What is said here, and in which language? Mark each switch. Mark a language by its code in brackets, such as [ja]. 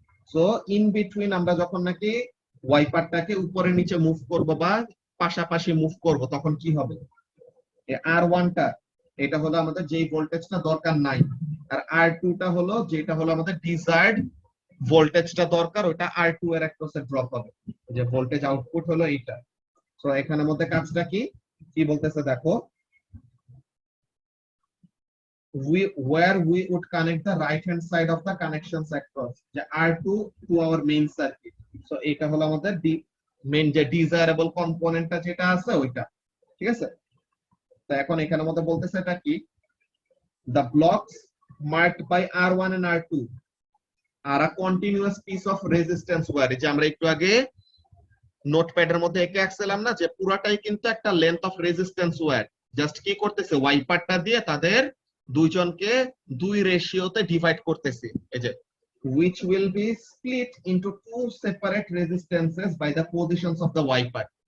[bn] So in between আমরা যখন নাকি ওয়াইপারটাকে উপরে নিচে মুভ করব বা পাশাপাশি মুভ করব তখন কি হবে, আর ওয়ানটা এটা হলো আমাদের যেই ভোল্টেজটা দরকার নাই, আর আর টুটা হলো যেটা হলো আমাদের ডিজায়ার্ড ভোল্টেজটা দরকার, ওটা আর টু এর অ্যাক্রসে ড্রপ হবে, যে ভোল্টেজ আউটপুট হলো এইটা। সো এখানের মধ্যে কাজটা কি কি বলতেছে দেখো, [en] where we would connect the right hand side of the connections across the R2 to our main circuit. [bn] So এটা হলো আমাদের মেইন যে ডিজায়ারেবল কম্পোনেন্টটা যেটা আছে ওইটা, ঠিক আছে? তো এখন এখানের মধ্যে বলতেছে এটা কি, [en] the blocks marked by R1 and R2 are a continuous piece of resistance wire. [bn] যে আমরা একটু আগে নোটপ্যাডের মধ্যে এঁকে আঁকছিলাম না, যে পুরাটাই কিন্তু একটা length of resistance wire. Just কি করতেছে, ওয়াইপারটা দিয়ে তাদের দুইজনকে দুই রেশিওতে ডিভাইড করতেছি, এই যে [en] which will be split into two separate resistances by the positions of the wiper.